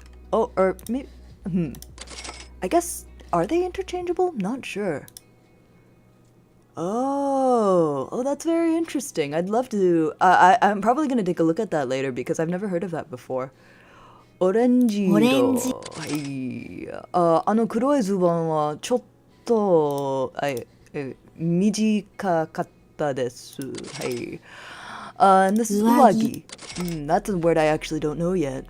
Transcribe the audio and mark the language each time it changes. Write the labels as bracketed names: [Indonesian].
[English] Oh, or maybe, I guess, are they interchangeable? Not sure. Oh, that's very interesting. I'd love to, I'm probably going to take a look at that later because I've never heard of that before. [Japanese] オレンジ色。オレンジ。はい。あの黒いズボンはちょっと短かったです。はい。 [English] And this is 上着。 That's a word I actually don't know yet.